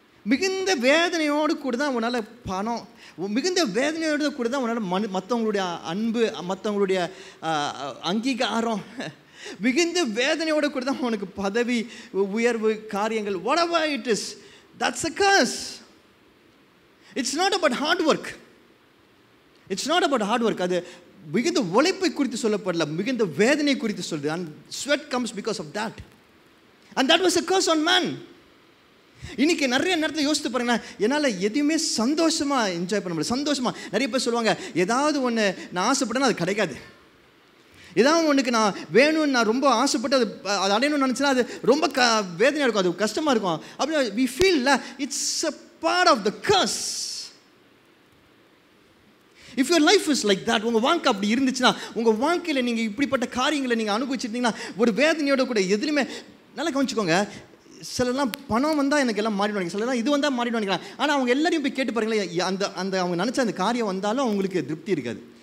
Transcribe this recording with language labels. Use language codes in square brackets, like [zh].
[ta] மிகுந்த வேதனையோடு கூட தான் உன்னால் பணம், மிகுந்த வேதனையோடு கூட தான் உன்னால் மற்றவங்களுடைய அன்பு, மற்றவங்களுடைய அங்கீகாரம், மிகுந்த வேதனையோடு கூட தான் உனக்கு பதவி உயர்வு காரியங்கள், [en] whatever it is, that's a curse. It's not about hard work. It's not about hard work. [ta] அது மிகுந்த உழைப்பை குறித்து சொல்லப்படல, மிகுந்த வேதனை குறித்து சொல்லுது. [en] And sweat comes because of that. And that was a curse on man. [ta] இன்னைக்கு நிறைய நேரத்தில் யோசித்து பாருங்க, என்னால் எதுவுமே சந்தோஷமாக என்ஜாய் பண்ண முடியல. சந்தோஷமாக நிறைய பேர் சொல்லுவாங்க, ஏதாவது ஒன்று நான் ஆசைப்பட்டேன்னா அது கிடைக்காது. ஏதாவது ஒன்றுக்கு நான் வேணும்னு நான் ரொம்ப ஆசைப்பட்டு அது அடையணும்னு நினச்சினா அது ரொம்ப வேதனையாக இருக்கும், அது கஷ்டமாக இருக்கும். [en] அப்படி we feel it's a part of the curse. If your life is like that, [ta] உங்கள் வாழ்க்கை அப்படி இருந்துச்சுன்னா, உங்கள் வாழ்க்கையில் நீங்கள் இப்படிப்பட்ட காரியங்களை நீங்கள் அனுபவிச்சிருந்தீங்கன்னா ஒரு வேதனையோட கூட எதுலையுமே நல்லா கவனிச்சுக்கோங்க. சிலர்லாம் பணம் வந்தால் எனக்கு எல்லாம் மாறிடுவாங்க, சிலர்லாம் இது வந்தால் மாறிடுவாங்க. ஆனால் அவங்க எல்லாரையும் போய் கேட்டு பாருங்களேன், அந்த அவங்க நினச்ச அந்த காரியம் வந்தாலும் அவங்களுக்கு திருப்தி இருக்காது.